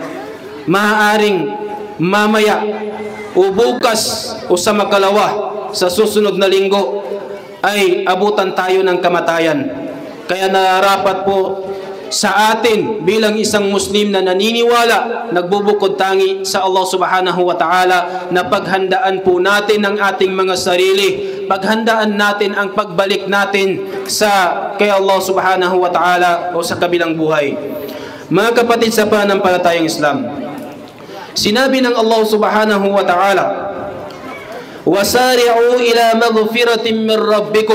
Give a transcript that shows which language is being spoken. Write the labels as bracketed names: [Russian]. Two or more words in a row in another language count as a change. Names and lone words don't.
[Filipino] Maaaring mamaya o bukas o sa makalawa sa susunod na linggo ay abutan tayo ng kamatayan. Kaya nararapat po sa atin bilang isang Muslim na naniniwala, nagbubukod tangi sa Allah [Arabic] سبحانه وتعالى, [Filipino] na paghandaan po natin ang ating mga sarili, paghandaan natin ang pagbalik natin kay Allah [Arabic] سبحانه وتعالى [Filipino] o sa kabilang buhay. Mga kapatid sa pananampalatayang Islam, sinabi ng Allah [Arabic] سبحانه وتعالى, وسارعوا إلى مغفرة من ربكم.